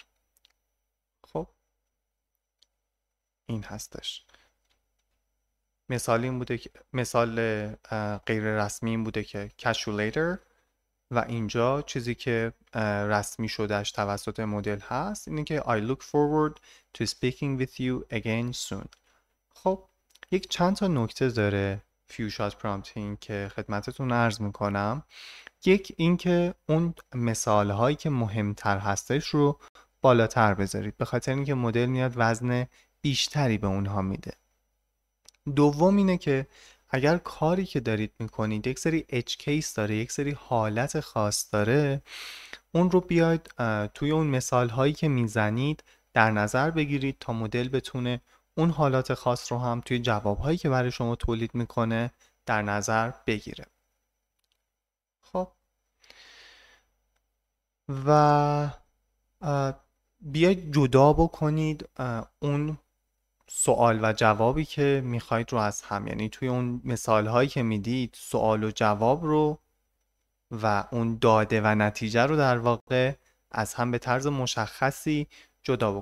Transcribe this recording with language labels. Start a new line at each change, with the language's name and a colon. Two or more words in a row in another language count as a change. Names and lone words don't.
Persian: خب این هستش. مثال غیر رسمی این بوده که calculator و اینجا چیزی که رسمی شدهش توسط مدل هست اینه که
English: I look forward to speaking with you again soon.
Persian: خب یک چند تا نکته داره
English: few shot prompting
Persian: که خدمتتون عرض میکنم. یک این که اون مثال هایی که مهمتر هستش رو بالاتر بذارید به خاطر اینکه مدل میاد وزن بیشتری به اونها میده. دوم اینه که اگر کاری که دارید میکنید یک سری
English: edge case
Persian: داره، یک سری حالت خاص داره، اون رو بیاید توی اون مثال هایی که میزنید در نظر بگیرید تا مدل بتونه اون حالات خاص رو هم توی جواب هایی که برای شما تولید میکنه در نظر بگیره. خب و بیاید جدا بکنید اون سوال و جوابی که میخواید رو از هم، یعنی توی اون مثال هایی که میدید سوال و جواب رو و اون داده و نتیجه رو در واقع از هم به طرز مشخصی جدا بکنید.